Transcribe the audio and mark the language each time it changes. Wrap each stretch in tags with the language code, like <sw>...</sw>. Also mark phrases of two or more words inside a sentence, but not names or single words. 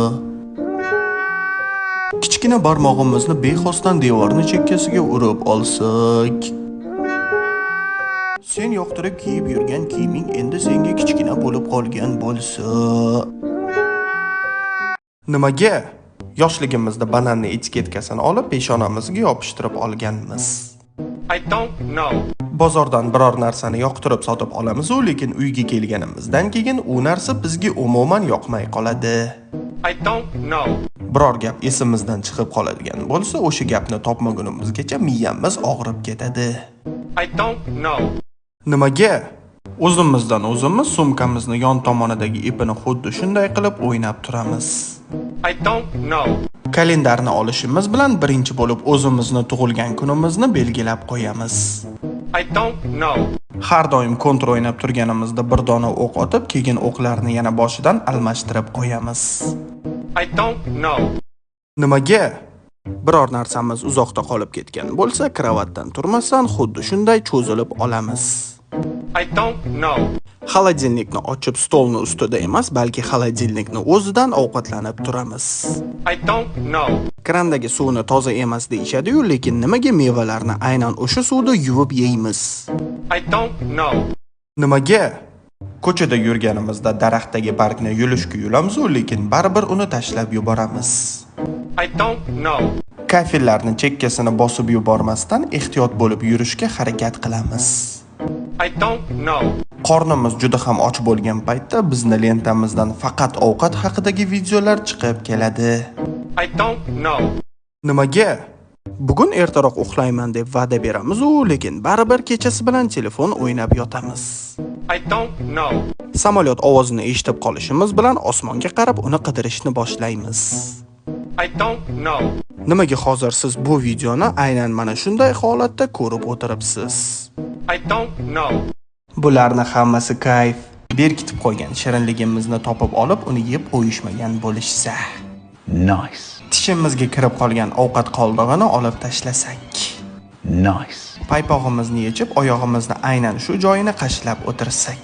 <uz>Kichkina barmog'imizni bexosdan devorni chekkasiga urib olsak. Sen yoqtirib kiyib yurgan kiyiming endi senga kichkina bo'lib qolgan bo'lsa. Nimaga? Yoshligimizda bananni etiketkasini olib peshonamizga yopishtirib olganmiz.</uz> <en>I don't know.</en> <uz>Bozordan biror narsani yoqtirib sotib olamiz, lekin uyga kelganimizdan keyin u narsa bizga umuman yoqmay qoladi.</uz> <en>I don't know.</en> <uz>Biror gap esimizdan chiqib qoladigan bo'lsa, o'sha gapni topmagunimizgacha miyamiz og'rib ketadi.</uz> <en>I don't know.</en> <uz>Nimaga? O'zimizdan o'zimiz sumkamizni yon tomonidagi ipini xuddi shunday qilib o'ynab turamiz.</uz> <en>I don't know.</en> <uz>Kalendarni olishimiz bilan birinchi bo'lib o'zimizni tug'ilgan kunimizni belgilab qo'yamiz.</uz> <en>I don't know.</en> <uz>Har doim kontra o'ynab turganimizda bir dona o'q otib, keyin o'qlarni yana boshidan almashtirib qo'yamiz.</uz> <en>I don't know.</en> <uz>Nimaga? Biror narsamiz uzoqda qolib ketgan bo'lsa, kravatdan turmasdan xuddi shunday cho'zilib olamiz.</uz> <en>I don't know.</en> <uz>Xolodilnikni ochib stolni ustida emas, balki xolodilnikni o'zidan ovqatlanib turamiz.</uz> <en>I don't know.</en> <uz>Krandagi suvni toza emas deyishadi-yu, lekin nimaga mevalarni aynan o'sha suvda yuvib yeymiz?</uz> <en>I don't know.</en> <uz>Nimaga? Ko'chada yurganimizda daraxtdagi bargni yulishga yulamiz, lekin baribir uni tashlab yuboramiz.</uz> <en>I don't know.</en> <uz>Kafellarni chekkasini bosib yubormasdan ehtiyot bo'lib yurishga harakat qilamiz.</uz> <en>I don't know.</en> <uz>Qornimiz juda ham och bo'lgan paytda bizni lentamizdan faqat ovqat haqidagi videolar chiqib keladi.</uz> <en>I don't know.</en> <uz>Nimaga? Bugun ertaroq uxlayman deb va'da beramiz, lekin baribir kechasi bilan telefon o'ynab yotamiz.</uz> <en>I don't know.</en> <uz>Samolyot ovozini eshitib qolishimiz bilan osmonga qarab uni qidirishni boshlaymiz.</uz> <en>I don't know.</en> <uz>Nimaga hozir siz bu videoni aynan mana shunday holatda ko'rib o'tiribsiz?</uz> <en>I don't know.</en> <uz>Bularni hammasi kayf. Berkitib qo'ygan shirinligimizni topib olib, uni yeb qo'yishmagan bo'lishsa. Nice. Tishimizga kirib qolgan ovqat qoldig'ini olib tashlasak. Nice. Paypog'imizni yechib, oyog'imizni aynan shu joyini qashlab o'tirsak.</uz>